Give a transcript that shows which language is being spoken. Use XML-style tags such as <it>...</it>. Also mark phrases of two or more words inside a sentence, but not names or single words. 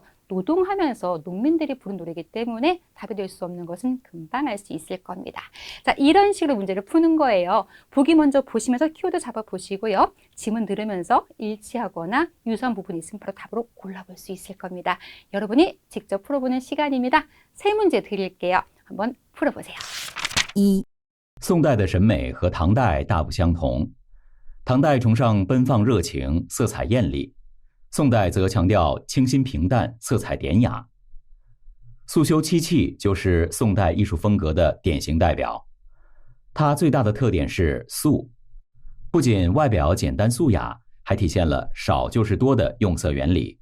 <ko>노동하면서 농민들이 부른 노래이기 때문에 답이 될 수 없는 것은 금방 알 수 있을 겁니다. 자, 이런 식으로 문제를 푸는 거예요. 보기 먼저 보시면서 키워드 잡아 보시고요. 지문 들으면서 일치하거나 유사한 부분이 있으면 바로 답으로 골라볼 수 있을 겁니다. 여러분이 직접 풀어보는 시간입니다. 세 문제 드릴게요. 한번 풀어보세요.</ko> <zh>一、宋代的审美和唐代大不相同，唐代崇尚奔放热情，色彩艳丽；宋代则强调清新平淡，色彩典雅。素修漆器就是宋代艺术风格的典型代表，它最大的特点是素，不仅外表简单素雅，还体现了少就是多的用色原理。</zh>